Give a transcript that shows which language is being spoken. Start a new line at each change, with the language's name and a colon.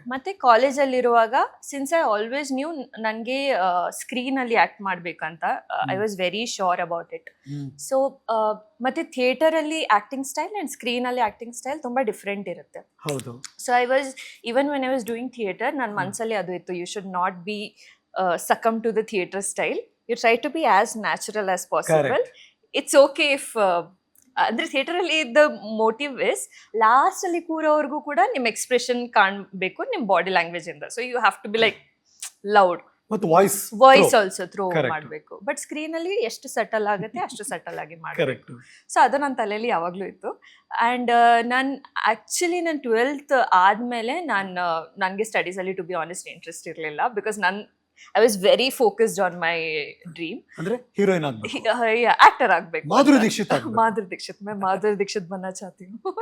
Kannada: ಮತ್ತೆ ಕಾಲೇಜಲ್ಲಿ ಇರುವಾಗ
English: since I always knew
Kannada: ನನಗೆ ಸ್ಕ್ರೀನ್ ಅಲ್ಲಿ ಆಕ್ಟ್ ಮಾಡ್ಬೇಕಂತ,
English: I was very sure about it.
Kannada: So ಮತ್ತೆ ಥಿಯೇಟರ್ ಅಲ್ಲಿ ಆಕ್ಟಿಂಗ್ ಸ್ಟೈಲ್ ಅಂಡ್ ಸ್ಕ್ರೀನ್ ಅಲ್ಲಿ ಆಕ್ಟಿಂಗ್ ಸ್ಟೈಲ್ ತುಂಬಾ ಡಿಫ್ರೆಂಟ್ ಇರುತ್ತೆ. ಹೌದು.
English: so I was even when I was doing theatre
Kannada: ನನ್ನ ಮನಸ್ಸಲ್ಲಿ ಅದು ಇತ್ತು,
English: You should not be succumb to the theatre style. You try to be as natural as possible. Correct. It's okay if
Kannada: ಅಂದ್ರೆ theatre ಅಲ್ಲಿ
English: the motive is lost
Kannada: ಅಲ್ಲಿ ಕೂರೋವರೆಗೂ ಕೂಡ ನಿಮ್ expression ಕಾಣಬೇಕು ನಿಮ್ ಬಾಡಿ ಲ್ಯಾಂಗ್ವೇಜ್ ಇಂದ.
English: so you have to be like loud
Kannada: ಮತ್ತು voice also throw ಮಾಡಬೇಕು. ಬಟ್ ಸ್ಕ್ರೀನ್ ಅಲ್ಲಿ ಎಷ್ಟು ಸಟಲ್ ಆಗುತ್ತೆ ಅಷ್ಟು ಸಟಲ್ ಆಗಿ ಮಾಡಬೇಕು. ಸೊ ಅದು ನನ್ನ ತಲೆಯಲ್ಲಿ ಯಾವಾಗ್ಲೂ ಇತ್ತು. ಅಂಡ್ ನಾನು ಆಕ್ಚುಲಿ ನನ್ನ 12th ಆದ್ಮೇಲೆ ನನಗೆ ಸ್ಟಡೀಸ್ ಅಲ್ಲಿ
English: to be honest
Kannada: ಇಂಟ್ರೆಸ್ಟ್ ಇರಲಿಲ್ಲ.
English: Because I was very focused on my dream.
Kannada: ಅಂದ್ರೆ ಹೀರೋಯಿನ್ ಆಗಬೇಕು, actor ಆಗಬೇಕು. ಮಾಧುರಿ ದೀಕ್ಷಿತ್
Hindi: मैं माधुरी दीक्षित बनना चाहती हूँ.